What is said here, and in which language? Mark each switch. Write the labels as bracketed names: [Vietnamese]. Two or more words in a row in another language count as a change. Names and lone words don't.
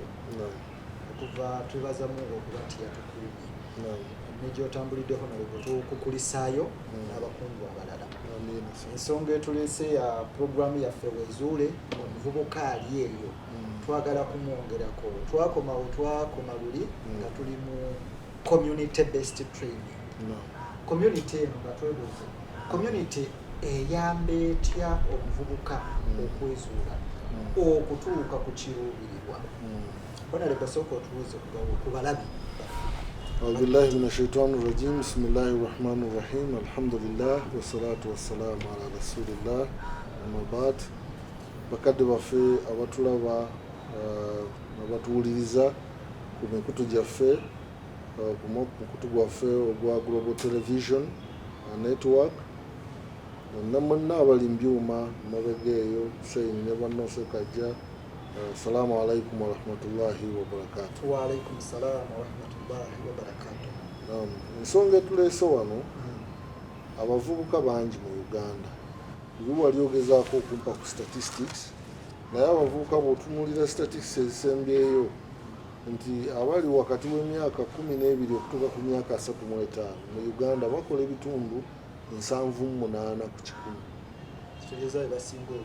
[Ganda] Okuva twebaza Mungu okuba nti yatukuumye n'egyotambulidde Honorable tukukulisaayo n'abakungu abalala. Ensonga etuleese ya puroguramu yaffe weezuule omuvubuka ali eyo twagala kumwongerako. Twakoma luli nga tuli mu [English] community based training. [Ganda] Community eno nga twebuuza community eyamba etya omuvubuka okwezuula okutuuka ku kiruubirirwa. Honorable sooka otubuuze ku balabi. [Arabic] أعوذ بالله من الشيطان الرجيم بسم الله الرحمن الرحيم الحمد لله والصلاة والسلام على رسول الله أما بعد. [Ganda] Bakadde baffe abatulaba abatuwuliriza ku mikutu gyaffe ku mukutu gwaffe ogwa Global Television Network, namwe abali mbyuma mabega eyo Hussein ne bannose Kajja, [Arabic] السلام عليكم ورحمة الله وبركاته. وعليكم السلام ورحمة الله وبركاته. [Ganda] Ensonga etuleese wano abavubuka bangi mu Uganda. Bwe wali ogezaako okumpa ku statistics, naye abavubuka bw'otunuulira statistics ezisembyeyo nti abali wakati w'emyaka 12 okutuuka ku myaka 35 mu Uganda bakola ebitundu 78 ku 100.